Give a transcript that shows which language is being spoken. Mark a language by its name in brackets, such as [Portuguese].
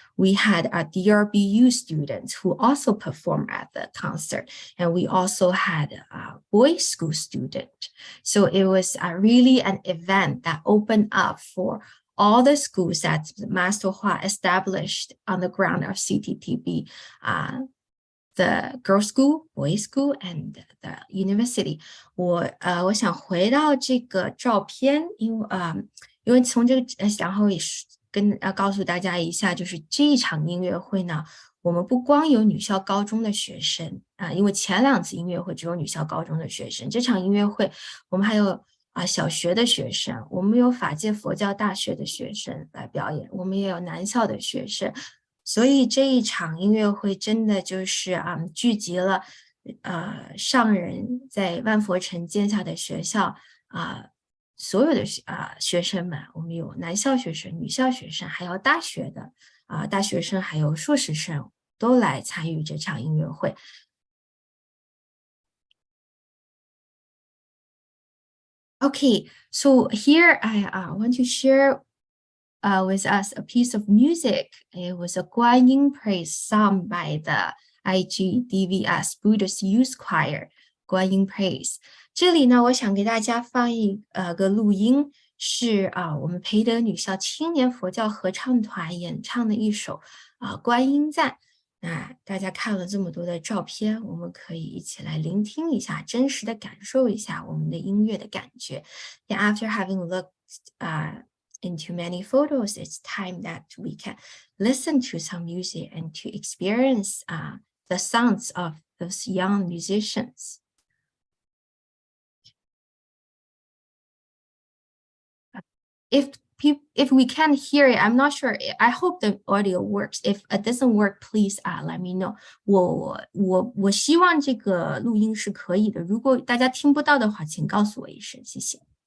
[English] We had DRBU students who also performed at the concert, and we also had a boys' school student. So it was really an event that opened up for all the schools that Master Hua established on the ground of CTTB. The girls' school, boys' school, and the university. [Chinese] 我想回到这个照片，因为从这个然后也是告诉大家一下，就是这一场音乐会呢，我们不光有女校高中的学生因为前2次音乐会只有女校高中的学生，这场音乐会我们还有小学的学生，我们有法界佛教大学的学生来表演，我们也有男校的学生。所以这一场音乐会真的就是聚集了上人在万佛城建下的学校所有的学生们，我们有男校学生、女校学生，还有大学的大学生，还有硕士生都来参与这场音乐会。 [English] Okay, so here I want to share with us a piece of music. It was a Guanyin praise sung by the IGDVS Buddhist Youth Choir, Guanyin praise. [Chinese] 这里呢，我想给大家放个录音，是我们培德女校青年佛教合唱团演唱的一首观音赞。那大家看了这么多的照片，我们可以一起来聆听一下，真实的感受一下我们的音乐的感觉。 [English] And after having looked into many photos, it's time that we can listen to some music and to experience the sounds of those young musicians. If we can't hear it, I'm not sure. I hope the audio works. If it doesn't work, please let me know. [Chinese] 我希望这个录音是可以的。如果大家听不到的话，请告诉我一声，谢谢。